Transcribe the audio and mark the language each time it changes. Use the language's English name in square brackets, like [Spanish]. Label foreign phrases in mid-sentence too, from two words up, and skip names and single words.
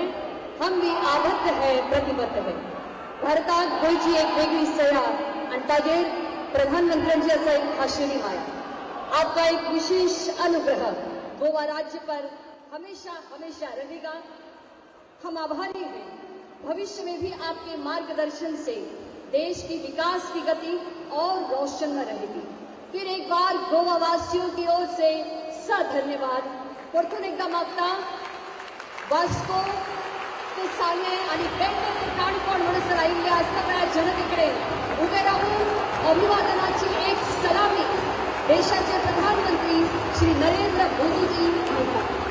[Hindi] हम भी आबद्ध है, प्रतिबद्ध है. [Konkani] भारतात गोयची एक वेगळी सया आणि ताजेर प्रधानमंत्र्यांची असं एक खाशेली माया. [Hindi] आपका एक विशेष अनुग्रह गोवा राज्य पर हमेशा हमेशा रहेगा। हम आभारी हैं। भविष्य में भी आपके मार्गदर्शन से देश की विकास की गति और रोशन रहेगी। फिर एक बार गोवा वासियों की ओर से धन्यवाद। [Konkani] परतून एकदा मागता वास्को ते साने आणि बेंगलोर ते काणकोण म्हणसर आयिल्ल्या सगळ्या जनतेकडे उभे राहून अभिवादनाची एक सलामी देशाचे प्रधानमंत्री श्री नरेंद्र मोदीजी म्हणतात।